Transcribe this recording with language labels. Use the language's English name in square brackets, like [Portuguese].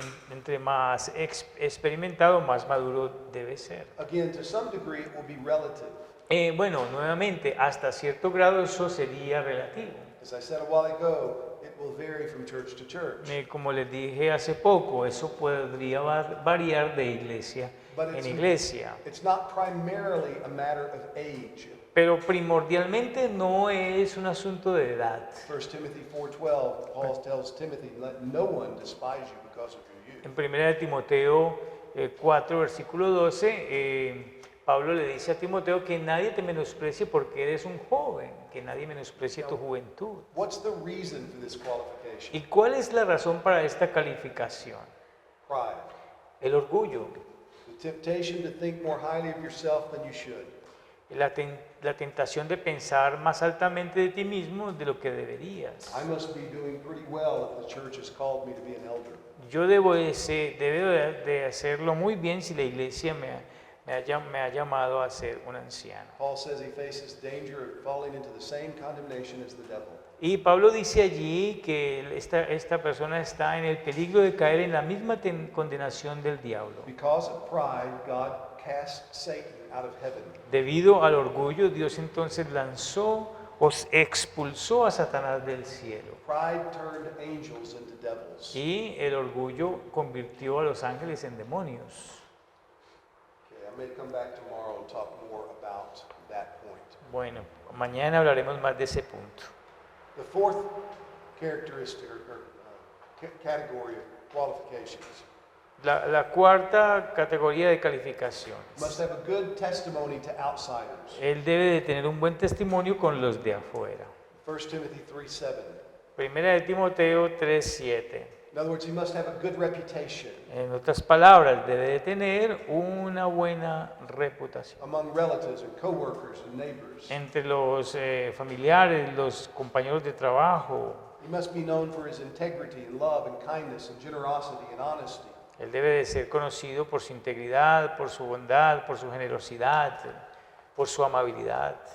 [Spanish] Entre más experimentado, más maduro debe ser. [English] Again, to some degree, it will be relative. [Spanish] Bueno, nuevamente, hasta cierto grado eso sería relativo. [English] As I said a while ago, it will vary from church to church. [Spanish] Como les dije hace poco, eso podría variar de iglesia en iglesia. [English] It's not primarily a matter of age. [Spanish] Pero primordialmente no es un asunto de edad. [English] 1 Timothy 4:12, Paul tells Timothy, let no one despise you because of your youth. [Spanish] En 1 de Timoteo 4, versículo 12, Pablo le dice a Timoteo que nadie te menosprecie porque eres un joven, que nadie menosprecie tu juventud. [English] What's the reason for this qualification? [Spanish] ¿Y cuál es la razón para esta calificación? [English] Pride. [Spanish] El orgullo, [English] The temptation to think more highly of yourself than you should. [Spanish] la tentación de pensar más altamente de ti mismo de lo que deberías. [English] I must be doing pretty well if the church has called me to be an elder. [Spanish] Yo debo de hacerlo muy bien si la iglesia me ha llamado a ser un anciano. [English] Paul says he faces danger of falling into the same condemnation as the devil. [Spanish] Y Pablo dice allí que esta persona está en el peligro de caer en la misma condenación del diablo. [English] Because of pride, God cast Satan out of heaven. [Spanish] Debido al orgullo, Dios entonces expulsó a Satanás del cielo. [English] Pride turned angels into devils. [Spanish] Y el orgullo convirtió a los ángeles en demonios. [English] Okay, I may come back tomorrow and talk more about that point. [Spanish] Bueno, mañana hablaremos más de ese punto. [English] The fourth characteristic category of qualifications [Spanish] La cuarta categoría de calificación. [English] must have a good testimony to outsiders. [Spanish] Él debe de tener un buen testimonio con los de afuera. [English] 1 Timothy 3:7. [Spanish] Primera de Timoteo 3:7. [English] In other words, he must have a good reputation [Spanish] En otras palabras, debe de tener una buena reputación [English] among relatives and coworkers and neighbors. [Spanish] entre los familiares, los compañeros de trabajo. [English] He must be known for his integrity and love and kindness and generosity and honesty. [Spanish] Él debe de ser conocido por su integridad, por su bondad, por su generosidad, por su amabilidad.